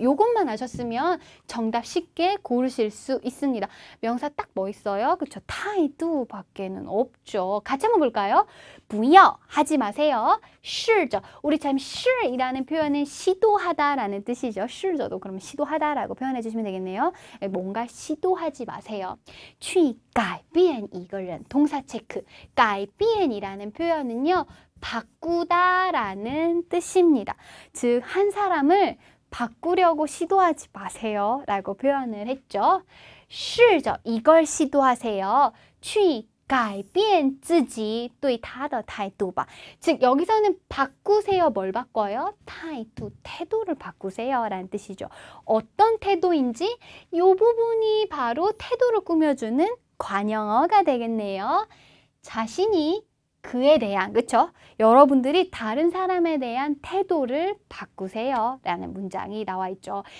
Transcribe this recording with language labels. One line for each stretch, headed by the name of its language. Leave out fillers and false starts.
Korean: 요것만 아셨으면 정답 쉽게 고르실 수 있습니다. 명사 딱 뭐 있어요? 그쵸? 타이두 밖에는 없죠. 같이 한번 볼까요? 不要 하지 마세요. 试着 우리 참 试이라는 표현은 시도하다라는 뜻이죠. 试着도 그러면 시도하다라고 표현해 주시면 되겠네요. 뭔가 시도하지 마세요.
Chinese: 去改变一个人
Korean: 동사 체크. 改变이라는 표현은요. 바꾸다라는 뜻입니다. 즉, 한 사람을 바꾸려고 시도하지 마세요 라고 표현을 했죠. 试着 이걸 시도하세요.
Chinese: 去改变自己对他的态度吧.
Korean: 즉 여기서는 바꾸세요. 뭘 바꿔요? 타이두, 태도를 바꾸세요 라는 뜻이죠. 어떤 태도인지 이 부분이 바로 태도를 꾸며주는 관형어가 되겠네요. 자신이 그에 대한, 그쵸? 여러분들이 다른 사람에 대한 태도를 바꾸세요 라는 문장이 나와 있죠.